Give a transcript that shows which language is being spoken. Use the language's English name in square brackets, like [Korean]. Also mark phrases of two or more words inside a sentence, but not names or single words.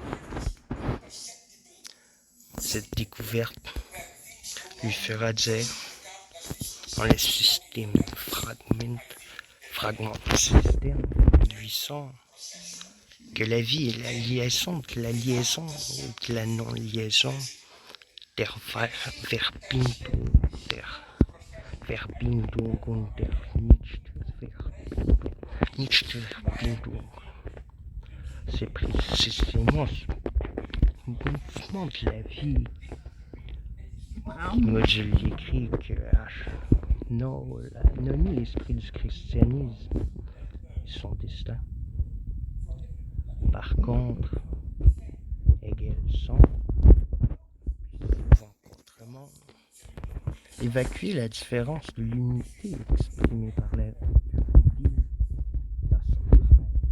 [French] Cette découverte lui fera dire, dans le système fragment du système 800, que la vie est la liaison de la liaison et de la non-liaison, [German] der Verbindung und der Nichtverbindung. [French] C'est précisément ce mouvement de la vie qui module l'écrit que nommé l'esprit du christianisme et son destin. Par contre, Hegel semble, souvent contrement, évacuer la différence de l'unité exprimée par la vie dans son travail,